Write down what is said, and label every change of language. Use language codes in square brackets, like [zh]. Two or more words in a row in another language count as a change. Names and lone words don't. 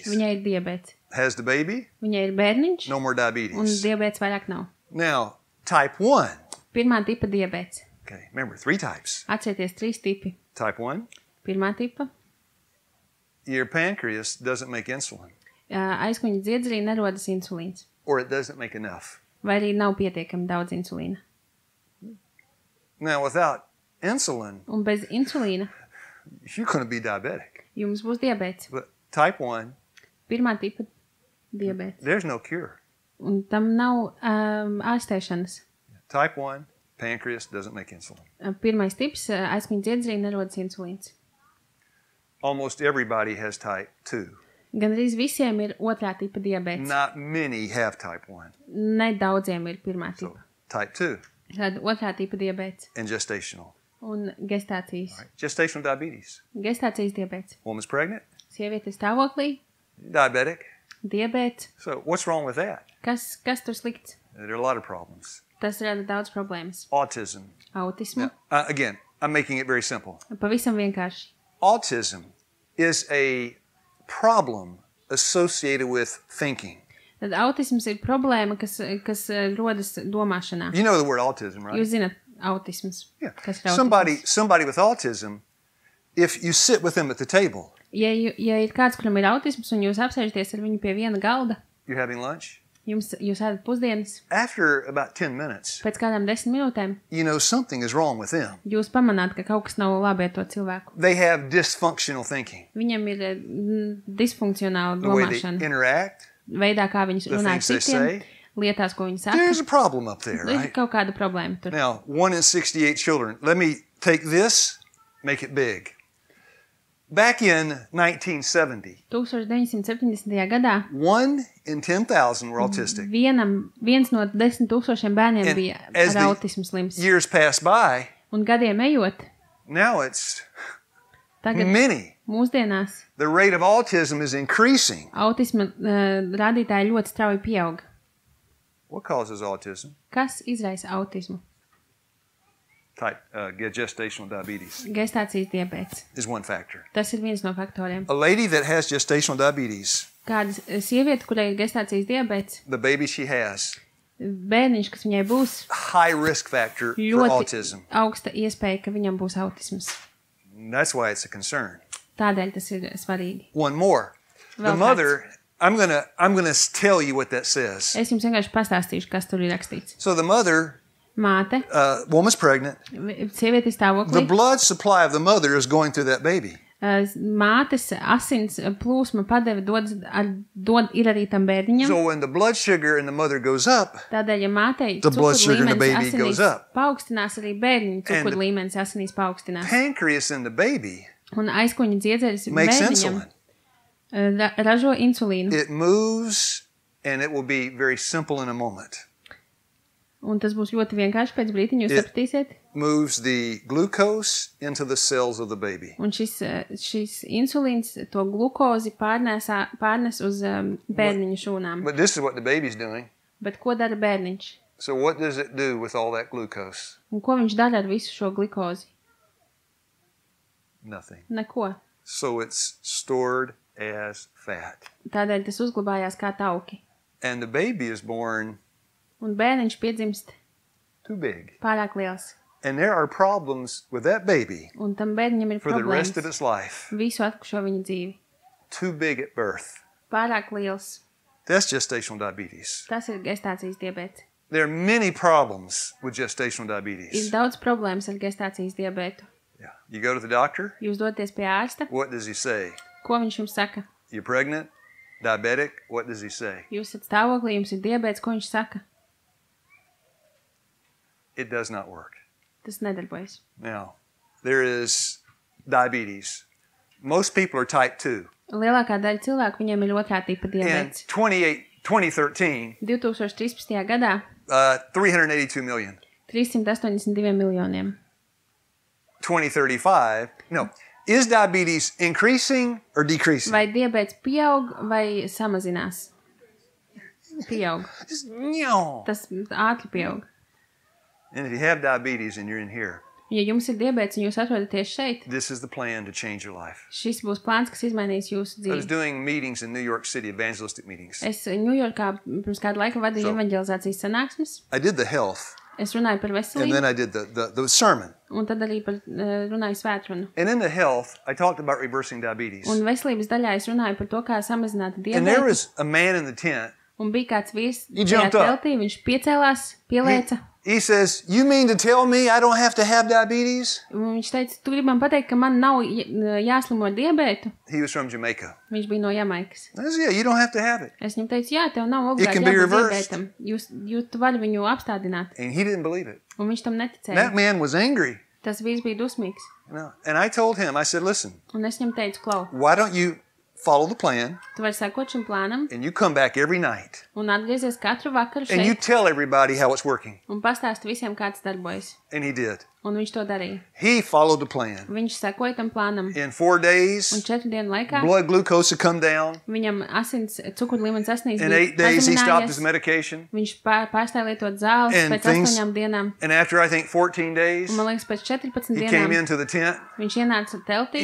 [lv] viņai ir diabēts. [en] Has the baby, [lv] Viņai ir bērniņš [en] no more [lv] un [en] diabetes. [lv] diabēts vairāk nav. [en] Now, type 1. [lv] Pirmā tipa diabēts. [en] Okay, remember, 3 types. [lv] Atcerieties 3 tipi. [en] Type 1, [lv] Pirmā tipa [en] your pancreas doesn't make insulin, [lv] aizkuņa dziedzerī nerodas insulīns. [en] or it doesn't make enough. [lv] Vai arī nav pietiekami daudz insulīna. [en] Now, without insulin, [lv] Un bez insulīna [en] you're going to be diabetic. [lv] jums būs diabēts. [en] But type 1, [lv] Pirmā tipa diabēts. [en] there's no cure. [lv] Un tam nav ārstēšanas. [en] Type 1, pancreas doesn't make insulin. [lv] Pirmais tips aizkuņa dziedzerī nerodas insulīns. [en] Almost everybody has type 2. [lv] Gan arī visiem ir otrā tipa diabēts. [en] Not many have type 1. [lv] Nedaudziem ir pirmā [en] So, [lv] tipa. [en] type 2 [lv] Tad otrā tipa diabēts [en] and gestational. [lv] un gestācijas. [en] Right? Gestational diabetes. [lv] Gestācijas diabēts. [en] Woman's pregnant, [lv] Sieviete stāvoklī, [en] diabetic. [lv] diabēts. [en] So, what's wrong with that? [lv] Kas tur slikts? [en] There are a lot of problems. [lv] Tas rada daudz problēmas. [en] Autism. [lv] Autismu. [en] Again, I'm making it very simple. [lv] Pavisam vienkārši. [en] Autism is a problem associated with thinking. [lv] Tad autisms ir problēma, kas rodas domāšanā. [en] You know the word autism, right? [lv] Jūs zināt autisms. [en] Yeah. [lv] Kas ir autisms. [en] Somebody with autism, if you sit with them at the table, [lv] Ja ir kāds, kuram ir autisms, un jūs apsēžaties ar viņu pie viena galda, [en] you're having lunch, [lv] Jūs ēdat pusdienas, [en] after about 10 minutes, [lv] pēc kādām 10 minūtēm [en] you know something is wrong with them. [lv] jūs pamanāt, ka kaut kas nav labi ar to cilvēku. [en] They have dysfunctional thinking. [lv] Viņam ir disfunkcionāla [en] The way they [lv] domāšana. [en] interact, [lv] Veidā, kā viņš [en] the [lv] runā ar [en] things they [lv] citiem, [en] say. [lv] lietās, ko viņi saka. [en] There's a problem up there, [lv] Ir [en] right? [lv] kaut kāda problēma tur. [en] Now, 1 in 68 children. Let me take this, make it big. Back in 1970, [lv] 1970. gadā [en] 1 in 10,000 were autistic. [lv] viens no 10,000 bērniem [en] And [lv] bija [en] as [lv] ar [en] the [lv] autismu slims. [en] years passed by, [lv] Un gadiem ejot, [en] now it's [lv] tagad [en] many. [lv] mūsdienās [en] The rate of autism is increasing. [lv] autisma rādītāji ļoti strauji pieaug. [en] What causes autism? [lv] Kas izraisa autismu? [en] Type gestational diabetes [lv] Gestācijas diabēts. [en] is one factor. [lv] Tas ir viens no faktoriem. [en] A lady that has gestational diabetes, [lv] Kāda sieviete, kurai ir gestācijas diabēts, [en] the baby she has, [lv] bērniņš, kas viņai būs, [en] high risk factor for [lv] ļoti [en] autism. [lv] augsta iespēja, ka viņam būs autisms. [en] That's why it's a concern. [lv] Tādēļ tas ir svarīgi. [en] One more. The [lv] Vēl [en] mother, I'm gonna tell you what that says. [lv] Es jums vienkārši pastāstīšu, kas tur ir rakstīts. [en] So the mother, [lv] Māte, [en] woman's pregnant. [lv] sievieti [en] The [lv] stāvoklī, [en] blood supply of the mother is going through that baby. [lv] Mātes asins plūsma padeve ir arī tam bērniņam. [en] So when the blood sugar in the mother goes up, [lv] Tādēļ, ja mātei [en] The blood sugar in the [lv] cukurlīmenis [en] baby [lv] asinīs [en] goes up. [lv] paaugstinās, arī bērniņa [en] And the [lv] cukurlīmenis asinīs paaugstinās. [en] pancreas in the baby [lv] Un aizkuņa dziedzeris [en] makes [lv] bērniņam [en] insulin. [lv] ražo insulīnu. [en] It moves, and it will be very simple in a moment. [lv] Un tas būs ļoti vienkārši pēc brītiņa, jūs [en] It- [lv] sapratīsiet. [en] Moves the glucose into the cells of the baby. [lv] Un šis insulīns to glukozi pārnes uz bērniņa šūnām. [en] But this is what the baby's doing. [lv] Bet ko dara bērniņš? [en] So what does it do with all that glucose? [lv] Un ko viņš dara ar visu šo glikozi? [en] Nothing. [lv] Neko. [en] So it's stored as fat. [lv] Tādēļ tas uzglabājās kā tauki. [en] And the baby is born [lv] Un bērniņš piedzimst [en] too big. [lv] pārāk liels. [en] And there are problems with that baby [lv] Un tam bērniņam ir [en] for the rest of [lv] problēmas [en] its life. [lv] visu atlikušo viņa dzīvi. [en] Too big at birth. [lv] Pārāk liels. [en] That's gestational diabetes. [lv] Tas ir gestācijas diabēts. [en] There are many problems with gestational [lv] Ir [en] diabetes. [lv] daudz problēmas ar gestācijas diabētu. [en] Yeah. You go to the doctor, [lv] Jūs doties pie ārsta, [en] what does he say? [lv] ko viņš jums saka? [en] You're pregnant, diabetic, what does he say? [lv] Jūs esat stāvoklī, jums ir diabēts, ko viņš saka? [en] It does not work. [lv] Tas nedarbojas. [en] Now, there is diabetes. Most people are type 2. [lv] Lielākā daļa cilvēku viņiem ir otrā tipa [en] In [lv] diabēts. 2013, 2013. gadā [en] 382 million. [lv] 382 miljoniem. [en] 2035, no. Is diabetes increasing or decreasing? [lv] Vai diabēts pieaug vai samazinās? Pieaug. [en] No. [lv] Tas ātri pieaug. [en] And if you have diabetes and you're in here, [lv] Ja jums ir diabēts un jūs atrodaties šeit, [en] this is the plan to change your life. [lv] šis būs plāns, kas izmainīs jūsu [en] I was [lv] dzīvi. [en] doing meetings in New York City, evangelistic meetings. [lv] Es Ņujorkā pirms kādu laiku vadīju [en] So- [lv] evanģelizācijas sanāksmes. [en] I did the health, [lv] Es runāju par [en] and [lv] veselību, [en] then I did the sermon. [lv] un tad arī par runāju svētrunu. [en] And in the health, I talked about reversing diabetes. [lv] Un veselības daļā es runāju par to, kā samazināt [en] And there [lv] diabētu. [en] was a man in the tent. [lv] Un bija kāds vīrs [en] He [lv] tajā [en] jumped up. [lv] teltī, viņš piecēlās, pielēca. [en] He says, "You mean to tell me I don't have to have diabetes?" [lv] Un viņš teica, tu gribi man pateikt, ka man nav jāslimo ar diabētu? [en] He was from Jamaica. [lv] Viņš bija no Jamaikas. [en] I said, "Yeah, you don't have to have it." [lv] Es viņam teicu, jā, tev nav [en] It [lv] obligāti [en] can be [lv] jābūt [en] reversed. [lv] diabētam. Tu vari viņu apstādināt. [en] And he didn't believe it. [lv] Un viņš tam neticēja. [en] That man was angry. [lv] Tas vīrs bija dusmīgs. [en] And I told him, I said, "Listen, [lv] Un es viņam teicu, klau, [en] why don't you follow the plan [lv] tu vari sekot šim plānam [en] and you come back every night [lv] un atgriezies katru vakaru [en] and you [lv] šeit [en] tell everybody how it's working?" [lv] un pastāsti visiem, kā tas darbojas. [en] And he did. [lv] Un viņš to darīja. [en] He followed the plan. [lv] Viņš sekoja tam plānam. [en] In 4 [lv] Un [en] days, [lv] 4 dienu laikā [en] blood glucose had come down. [lv] viņam asins cukurlīmenis asnīs [en] In [lv] bija [en] 8 days, he stopped his [lv] pazeminājies. [en] medication. [lv] Viņš pārstāja lietot zāles [en] And [lv] pēc [en] things- [lv] 8 dienām. [en] And after, I think, 14 days, [lv] Un man liekas, pēc 14 [en] he came [lv] dienām [en] into the tent. [lv] viņš ienāca teltī.